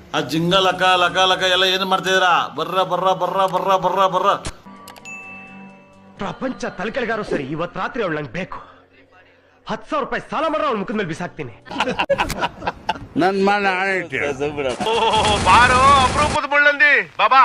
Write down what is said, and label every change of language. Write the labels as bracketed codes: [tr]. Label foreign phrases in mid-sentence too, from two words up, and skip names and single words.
[kn] ಆ ಜಿಂಗ ಲಕ ಲಕ ಲಕ ಎಲ್ಲ ಏನು ಮಾಡ್ತಿದ್ದೀರಾ? ಬರ್ರ ಬರ್ರ ಬರ್ರ ಬರ್ರ ಬರ್ರ ಬರ್ರ. ಪ್ರಪಂಚ ತಲೆಕೆಳಗಾರೋ ಸರಿ, ಇವತ್ತು ರಾತ್ರಿ ಅವಳು ನಂಗೆ ಬೇಕು. 10,000 ರೂಪಾಯಿ ಸಾಲ ಮಾಡ್ರೆ ಅವಳ ಮುಖದ ಮೇಲೆ ಬಿಸಾಕ್ತೀನಿ. ನನ್ ಮನ ಬಾರೋ ಅಪರೂಪದ ಮುಳ್ಳಂದಿ ಬಾಬಾ.